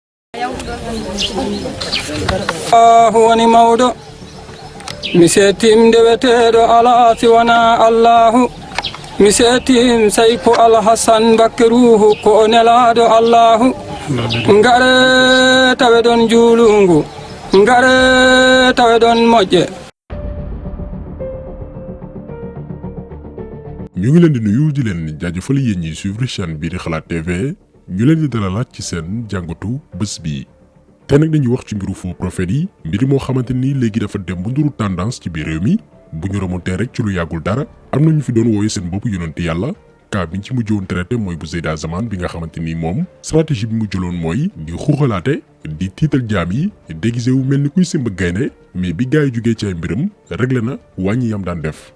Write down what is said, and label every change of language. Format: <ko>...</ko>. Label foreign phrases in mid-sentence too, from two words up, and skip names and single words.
<ff>woni mawɗo mi seetim ndeweteeɗo alaa siwana allahu mi seetim sayko alhasan bakke ruuhu ko o nelaaɗo allahu ngare tawe ɗon juulungu ngare tawe ɗon moƴƴe.</ff> <wo>ñu ngi leen di nuyu di leen jaajëfal yéen ñi</wo> <fr>suivre chaîne</fr> <wo>bii di Xalaat TV ñu leen di dalalaat ci seen jàngatu bés bi. tey nag dañuy wax ci mbiru</wo> <fr>faux prophètes</fr> <wo>yi mbir moo xamante ni léegi dafa dem bu nduru tendance ci biir réew mi bu ñu remonté rek ci lu yàggul dara am na ñu fi doon wooye seen bopp yonenti yàlla cas bi ñu ci mujjoon traité mooy bu Zeyda Zaman bi nga xamante ni moom stratégie bi mu jëloon mooy di xuuxalaate di tiital jaam yi déguisé wu mel ni kuy simb gaynde mais bi gars yi jógee ci ay mbiram réglé na wàññi yam daan def.</wo>